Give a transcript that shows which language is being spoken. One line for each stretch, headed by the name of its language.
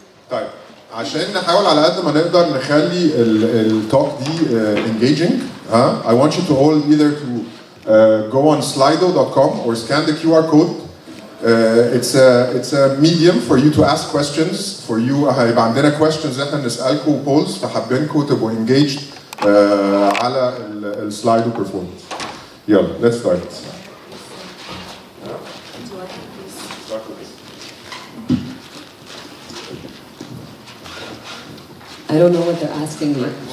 Arabic: طيب عشان نحاول على قد ما نقدر نخلي التوك دي
English: engaging, I want you to all either to go on slido.com or scan the QR code. It's a medium for you to ask questions. For you
Arabic: هيبقى عندنا questions احنا نسألكم polls فحابينكم تبقوا engaged على السلايدو performance.
English: يلا let's start. I don't know what they're asking me.